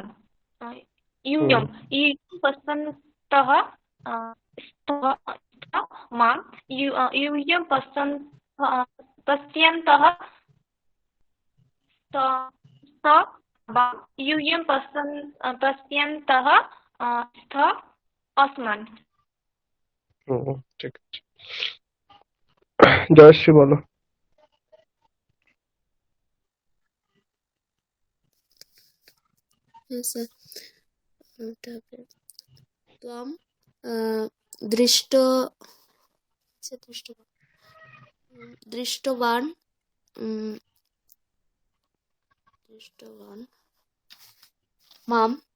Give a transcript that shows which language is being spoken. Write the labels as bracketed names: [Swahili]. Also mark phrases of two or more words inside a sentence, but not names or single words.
[Sanskrit] यूयं पश्यन्तः स्तः माम्, यूयं पश्यन्तः आवां, यूयं पश्यन्तः स्तः अस्मान्। [Bangla] ঠিক আছে। জয়শ্রী বলো। হ্যাঁ স্যার, [Sanskrit] त्वं दृष्टवान् माम्।